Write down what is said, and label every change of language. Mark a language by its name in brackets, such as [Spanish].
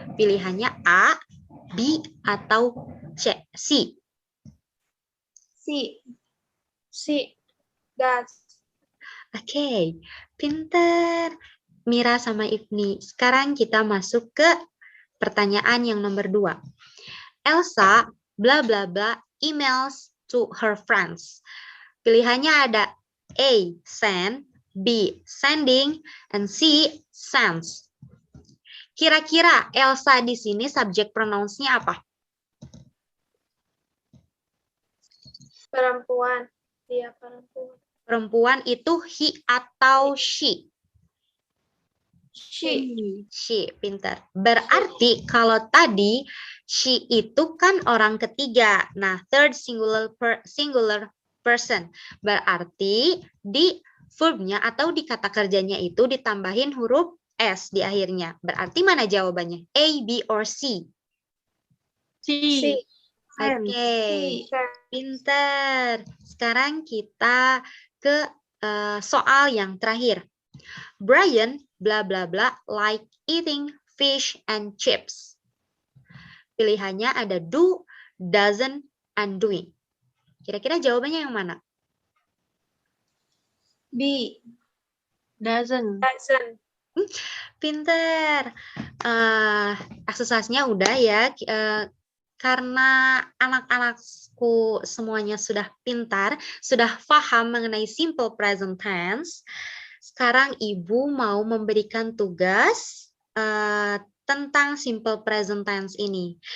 [Indonesian] Pilihannya A, B, atau C? [English] Si, does. [Indonesian] Oke, pinter. Mira sama Ibni. Sekarang kita masuk ke pertanyaan yang nomor 2. [English] Elsa, bla bla bla, emails to her friends. [Indonesian] Pilihannya ada A, send, B, sending, and C, sends. Kira-kira Elsa di sini subject pronouns-nya apa? Perempuan. Dia perempuan. Perempuan itu he atau she? [English] She, [Indonesian] pintar. Berarti kalau tadi she itu kan orang ketiga. [English] Nah, third singular person. [Indonesian] Berarti di verbnya atau di kata kerjanya itu ditambahin huruf S di akhirnya. Berarti mana jawabannya? [English] A, B, or C? si. [Indonesian] Oke, pintar. Sekarang kita ke soal yang terakhir. [English] Brian bla bla bla like eating fish and chips. [Indonesian] Pilihannya ada [English] do, doesn't, and doing. [Indonesian] Kira-kira jawabannya yang mana? [English] B. Doesn't. Doesn't. [Indonesian] Pinter. Exercise-nya udah ya. Karena anak-anakku semuanya sudah pintar, sudah paham mengenai simple present tense, sekarang Ibu mau memberikan tugas tentang simple present tense ini.